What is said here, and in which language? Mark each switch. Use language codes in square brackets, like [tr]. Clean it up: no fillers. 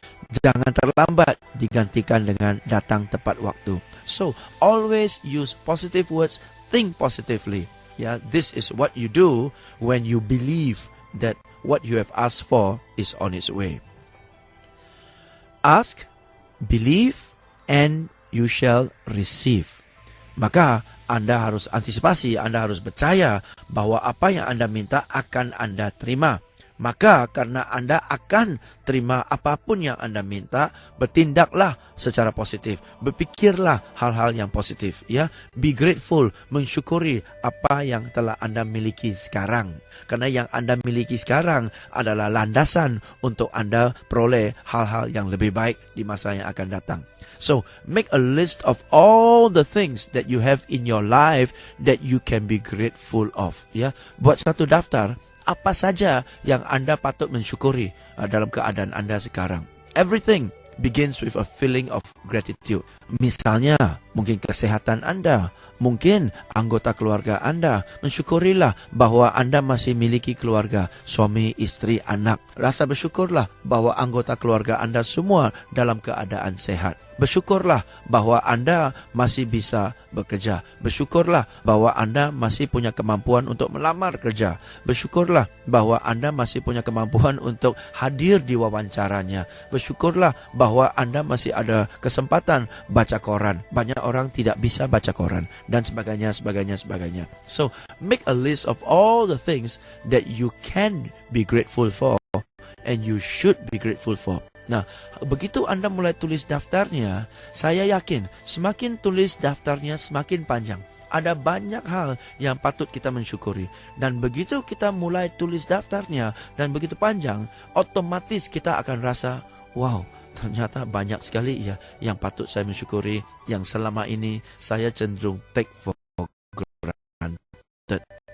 [id] Jangan terlambat digantikan dengan datang tepat waktu. [en] So, always use positive words, think positively. Yeah, this is what you do when you believe that what you have asked for is on its way. Ask, believe, and you shall receive. [id] Maka Anda harus antisipasi, Anda harus percaya bahwa apa yang Anda minta akan Anda terima. Maka karena Anda akan terima apapun yang Anda minta, bertindaklah secara positif. Berpikirlah hal-hal yang positif. Ya, [en] be grateful, [id] mensyukuri apa yang telah Anda miliki sekarang. Karena yang Anda miliki sekarang adalah landasan untuk Anda peroleh hal-hal yang lebih baik di masa yang akan datang. [en] So, make a list of all the things that you have in your life that you can be grateful of. [id] Ya, buat satu daftar apa saja yang Anda patut mensyukuri dalam keadaan Anda sekarang. [en] Everything begins with a feeling of gratitude. [id] Misalnya, mungkin kesehatan Anda, mungkin anggota keluarga Anda. Mensyukurilah bahwa Anda masih miliki keluarga, suami, istri, anak. Rasa bersyukurlah bahwa anggota keluarga Anda semua dalam keadaan sehat. Bersyukurlah bahwa Anda masih bisa bekerja. Bersyukurlah bahwa Anda masih punya kemampuan untuk melamar kerja. Bersyukurlah bahwa Anda masih punya kemampuan untuk hadir di wawancaranya. Bersyukurlah bahwa Anda masih ada kesempatan baca koran. Banyak orang tidak bisa baca koran dan sebagainya. [en] So, make a list of all the things that you can be grateful for and you should be grateful for. [id] Nah, begitu Anda mulai tulis daftarnya, saya yakin semakin tulis daftarnya semakin panjang. Ada banyak hal yang patut kita mensyukuri. Dan begitu kita mulai tulis daftarnya dan begitu panjang, otomatis kita akan rasa, wow, ternyata banyak sekali ya yang patut saya mensyukuri, yang selama ini saya cenderung [en] take for granted.